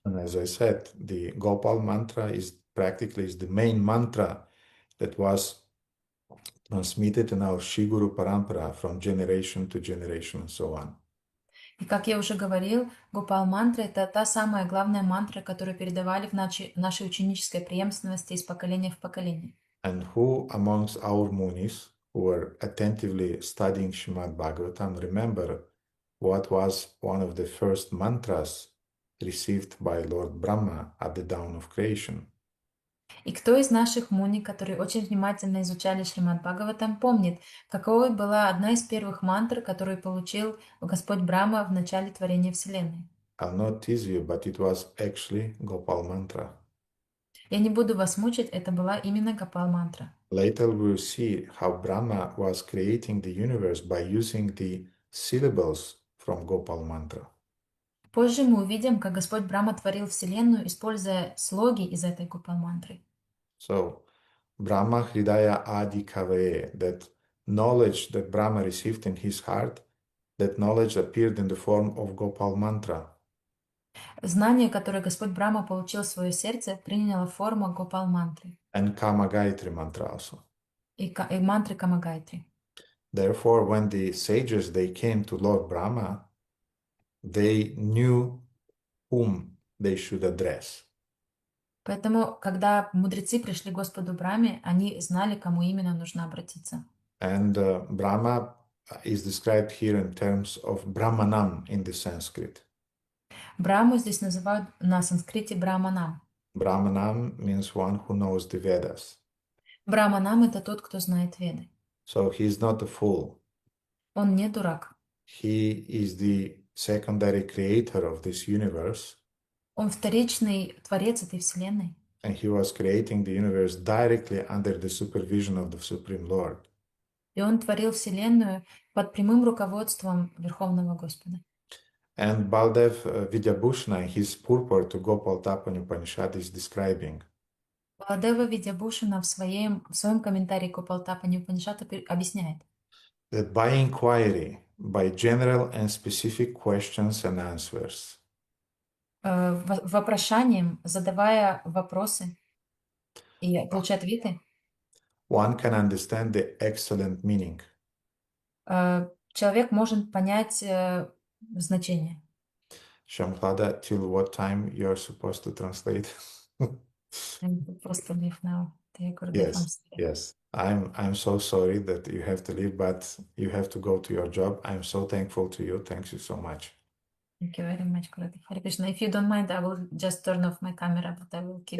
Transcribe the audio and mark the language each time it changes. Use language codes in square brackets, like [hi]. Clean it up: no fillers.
[en] And as I said, the Gopal mantra is practically the main mantra that was transmitted in our Shiguru Parampara from generation to generation and so on. [ru] И как я уже говорил, Гопал мантра — это та самая главная мантра, которую передавали в нашей ученической преемственности из поколения в поколение. [en] And who amongst our munis who were attentively studying Srimad Bhagavatam remember what was one of the first mantras received by Lord Brahma at the dawn of creation? [ru] И кто из наших муни, которые очень внимательно изучали Шримад Бхагаватам, помнит, какой была одна из первых мантр, которую получил Господь Брахма в начале творения Вселенной? [en] I'll not tease you, but it was actually Gopal mantra. [ru] Я не буду вас мучить, это была именно Гопал мантра. [en] Later we will see how Brahma was creating the universe by using the syllables from Gopal mantra. [ru] Позже мы увидим, как Господь Брахма творил Вселенную, используя слоги из этой Гопал мантры. [en] So, [sa] Brahma Hridaya Adi Kavaye, [en] that knowledge that Brahma received in his heart, that knowledge appeared in the form of Gopal mantra. [ru] Знание, которое Господь Брахма получил в свое сердце, приняло форму Гопал мантры [en] And Kama Gayatri mantra also. [ru] и мантры Камагайтри. [en] Therefore, when the sages they came to Lord Brahma, they knew whom they should address. [ru] Поэтому, когда мудрецы пришли к Господу Брахме, они знали, к кому именно нужно обратиться. [en] And Brahma is described here in terms of Brahmanam in the Sanskrit. [ru] Брахму здесь называют на санскрите Брахманам. [en] Brahmanam means one who knows the Vedas. [ru] Брахманам — это тот, кто знает Веды. [en] So he is not a fool. [ru] Он не дурак. [en] He is the secondary creator of this universe, [ru] Он вторичный творец этой Вселенной. [en] and he was creating the universe directly under the supervision of the Supreme Lord. [ru] И он творил Вселенную под прямым руководством Верховного Господа. [en] And Baldev Vidyabhushana, in his purport to Gopalатапani Upanishad, is describing [ru] Баладева Видябушина в своем комментарии к Гопалтапани Упанишаду объясняет, [en] that by inquiry, by general and specific questions and answers, [ru] вопрошанием, задавая вопросы и получая ответы, [en] one can understand the excellent meaning. [ru] человек может понять значение. [en] Shamhlada, till what time you are supposed to translate? [ru] Просто [en] leave now. [ru] Я говорю, да, вам [en] Yes, yes. I'm so sorry that you have to leave, but you have to go to your job. I'm so thankful to you. Thank you so much. Thank you very much, Gurudeva. Hare Krishna. If you don't mind, I will just turn off my camera, but I will keep